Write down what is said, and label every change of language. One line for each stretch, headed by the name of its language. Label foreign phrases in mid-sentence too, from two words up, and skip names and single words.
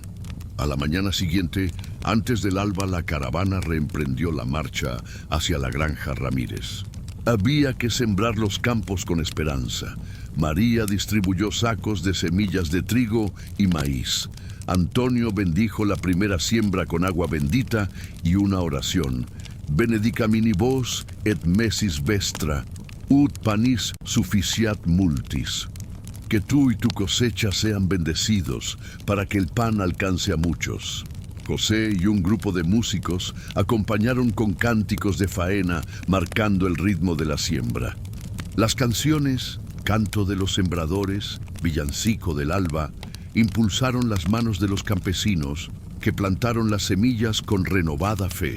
Spanish: A la mañana siguiente, antes del alba, la caravana reemprendió la marcha hacia la granja Ramírez. Había que sembrar los campos con esperanza. María distribuyó sacos de semillas de trigo y maíz. Antonio bendijo la primera siembra con agua bendita y una oración.
Latin: Benedicamini vos et mesis vestra, ut panis sufficiat multis.
Spanish: Que tú y tu cosecha sean bendecidos para que el pan alcance a muchos. José y un grupo de músicos acompañaron con cánticos de faena marcando el ritmo de la siembra. Las canciones, Canto de los Sembradores, Villancico del Alba, impulsaron las manos de los campesinos que plantaron las semillas con renovada fe.